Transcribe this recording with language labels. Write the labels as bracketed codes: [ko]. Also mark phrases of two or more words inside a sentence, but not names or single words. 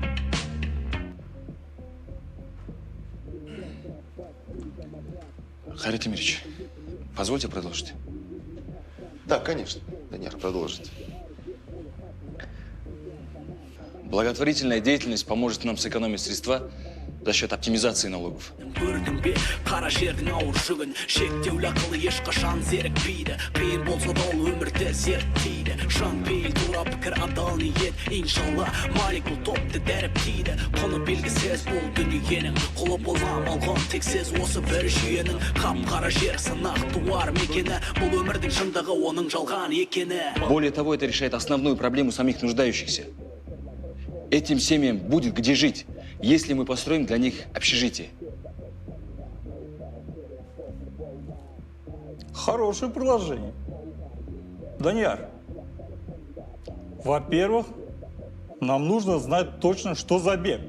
[ru] Харри Тимирович, позвольте продолжить. Да, конечно. Данияр продолжит. Благотворительная деятельность поможет нам сэкономить средства за счет оптимизации налогов. [kk] Көрдің бе, қара жердің ауыр жүгін, шектеулі ақылы ешқашан зерікпейді. Қиын болса да ол өмірді зерттейді. Жан пейіл, тура пікір, адал ниет, иншалла, малик бұл топты дәріптейді. Құны белгісіз бұл дүниенің, құлы болған алған тексіз осы бір жүйенің. Қап-қара жер сынақ туар мекені, бұл өмірдің шындығы оның жалған екені. [ru] Более того, это решает основную проблему самих нуждающихся. Этим семьям будет где жить, если мы построим для них общежитие. Хорошее предложение. Данияр, во-первых, нам нужно знать точно, что за объект.